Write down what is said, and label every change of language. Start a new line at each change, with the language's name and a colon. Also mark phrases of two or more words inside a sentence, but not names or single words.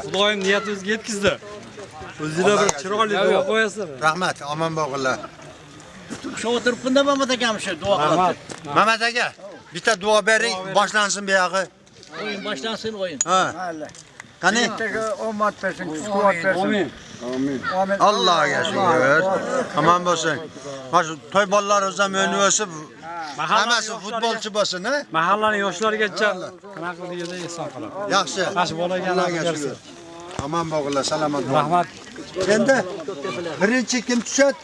Uzbek: Xudoyim niyatimizga yetkazdi. O'zingizlar bir chiroyli duo qo'yasizlar. Rahmat, omon bo'linglar. Shu o'tiribmanda Mamat akam shu duo qilib. Mamat aka, bitta duo bering, boshlansin bu yog'i. O'yin boshlansin o'yin. Ha. Qani? Omad versin, kuvvet versin. Amin. Allohga shukr. Omon bo'lsin. Mana shu to'y bolalarimizdan o'ynab o'sib, hammasi futbolchi bo'lsin, ha? Mahallaning yoshlarigacha qanaqa qildik edi, eson qolib. Yaxshi. Mana shu bolaga Allohga bersin. shukr. Omon bo'linglar, salomat bo'ling. Rahmat. Endi birinchi kim tushadi?